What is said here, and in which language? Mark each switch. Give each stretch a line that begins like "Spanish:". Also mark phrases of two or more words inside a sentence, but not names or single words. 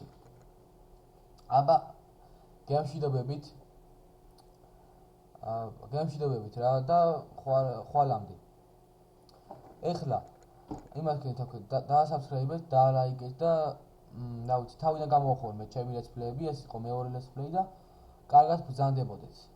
Georgian: აბა გემშვიდობებით რა და ხვალამდე. ეხლა იმას გეთქვით, დაასაბსკრაიბეთ, დაალაიკეთ და რა ვიცი, თავიდან გამოვხორ მე ჩემი
English: let's play-
Georgian: ები, ეს იყო მეორე
English: let's play
Georgian: და კარგად ბრძანდებოდეთ.